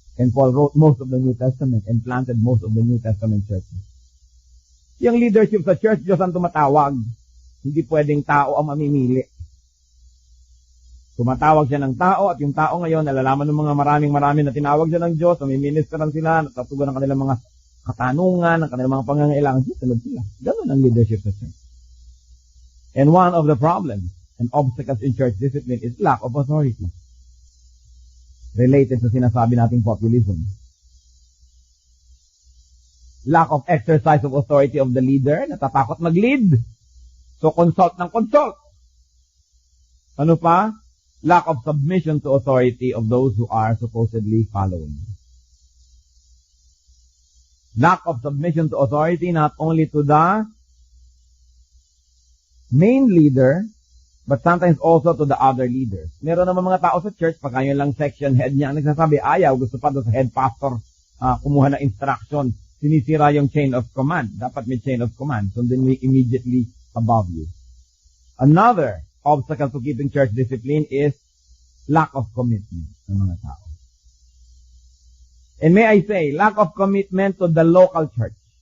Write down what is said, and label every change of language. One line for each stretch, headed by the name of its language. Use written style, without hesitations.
English: And Paul wrote most of the New Testament and planted most of the New Testament churches.
Filipino: Yung leadership sa church, Diyos ang tumatawag. Hindi pwedeng tao ang mamimili. Tumatawag siya ng tao at yung tao ngayon, nalalaman ng mga maraming na tinawag siya ng Diyos, mamiministeran sila, natatugan ng kanilang mga katanungan, ng kanilang mga pangangailangan, sunod sila. Ganun ang leadership sa church.
English: And one of the problems and obstacles in church discipline is lack of authority.
Filipino: Related sa sinasabi nating populism.
English: Lack of exercise of authority of the leader,
Filipino: natatakot mag-lead. So, consult ng consult. Ano pa?
English: Lack of submission to authority of those who are supposedly following. Lack of submission to authority not only to the main leader, but sometimes also to the other leaders.
Filipino: Meron naman mga tao sa church, pagka yun lang section head niya, ang nagsasabi, ayaw, gusto pa doon sa head pastor kumuha ng instruction. Sinisira yung chain of command. Dapat may chain of command.
English: So then we immediately above you. Another obstacle to keeping church discipline is lack of commitment
Filipino: ng mga tao.
English: And may I say, lack of commitment to the local church.